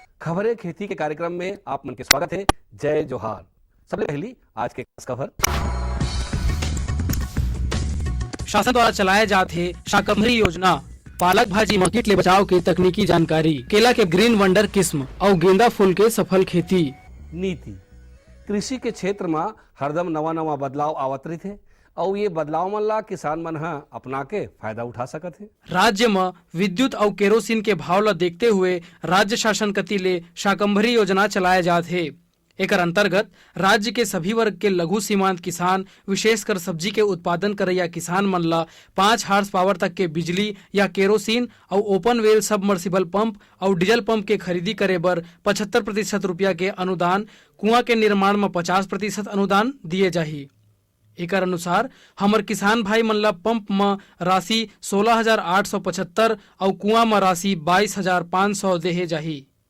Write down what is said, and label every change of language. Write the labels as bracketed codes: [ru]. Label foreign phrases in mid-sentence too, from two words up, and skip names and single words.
[hne] खबरें खेती के कार्यक्रम में आप मन के स्वागत है। जय जोहार। सबसे पहली आज के खास खबर। शासन द्वारा चलाए जाते शाकंभरी योजना, पालक भाजी में कीट ले बचाव की तकनीकी जानकारी, केला के ग्रीन वंडर किस्म और गेंदा फूल के सफल खेती। नीति कृषि के क्षेत्र में हरदम नवा नवा बदलाव आवत रही थे और ये बदलाव मन ला किसान मन हा अपना के फायदा उठा सकत है। राज्य में विद्युत और केरोसिन के भाव ला देखते हुए राज्य शासन कति ले शाकंभरी योजना चलाए जाते। एकर अंतर्गत राज्य के सभी वर्ग के लघु सीमांत किसान, विशेषकर सब्जी के उत्पादन करैया किसान मन ला 5 [en] horse power [hne] तक के बिजली या केरोसिन और [en] open well submersible pump [hne] और डीजल पंप के खरीदी करे बर 75% रुपया के अनुदान, कुआं के निर्माण में 50% अनुदान दिए जाही। एकर अनुसार हमर किसान भाई मन ला पंप में राशि 16,875 और कुआं में राशि 22,500 देहे जाही।